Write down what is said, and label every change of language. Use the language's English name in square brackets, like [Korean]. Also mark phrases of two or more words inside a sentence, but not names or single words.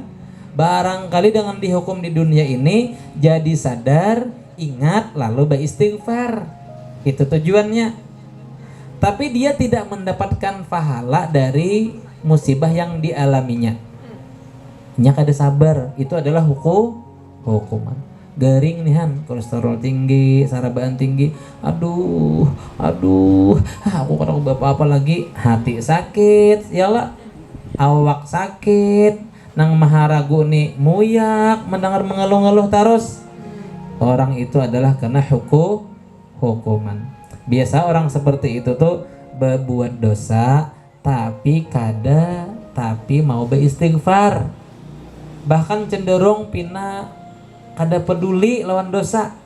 [Indonesian] Barangkali dengan dihukum di dunia ini jadi sadar, ingat, lalu beristighfar. Itu tujuannya. Tapi dia tidak mendapatkan pahala dari musibah yang dialaminya. Nyak ada sabar, itu adalah hukuman. [Banjar] garing nih Han, kolesterol tinggi, sarabaan tinggi, aduh, aku kadang apa lagi, hati sakit, yalah, awak sakit, nang maharagu nih muyak, mendengar mengeluh-ngeluh terus. [Indonesian] Orang itu adalah kena hukuman. Biasa orang seperti itu tuh berbuat dosa, tapi mau beristighfar, bahkan cenderung [Banjar] pina kada peduli lawan dosa.